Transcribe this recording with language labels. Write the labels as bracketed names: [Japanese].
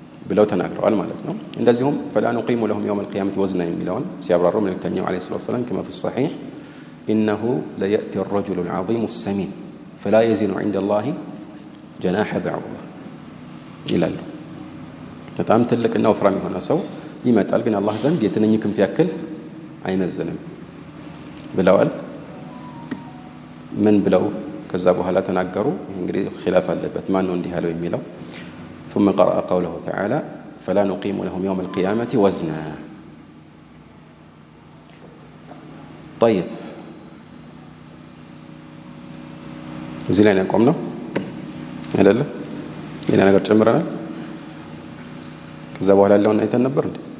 [Amharic] ብለው ተናግረዋል ማለት ነው። እንደዚሁም [Arabic] ፈላ ኑቂሙ ለሁም የውመል ቂያመቲ ወዝና [Amharic] የሚለውን ሲያብራሩ መልእክተኛው ዓለይሂ ሰላቱ ወሰላም [Arabic] ከማ ፊ ሰሒሕ ኢነሁ ለየእቲ ረጁሉ ልዓዚሙ ሰሚን ፈላ የዚኑ ዐንደ ላሂ ጀናሐ በዕውዳ [Amharic] ይላሉ። በጣም ትልቅና ወፍራም የሆነ ሰው ይመጣል፣ ግን አላህ ዘንድ የትንኝ ክንፍ ያክል አይመዝንም ብለዋል። ምን ብለው ከዛ በኋላ ተናገሩ? ይህ እንግዲህ ኺላፍ አለበት፣ ማን ነው እንዲህ ያለው የሚለው። [Arabic] ثم قرأ قوله تعالى فلا نقيم لهم يوم القيامة وزنا. [Amharic] طيب እዚህ ላይ ነው ያቆምነው አይደለ? ሌላ ነገር ጨምረናል። ከዛ በኋላ ያለውን አይተን ነበር እንዴ?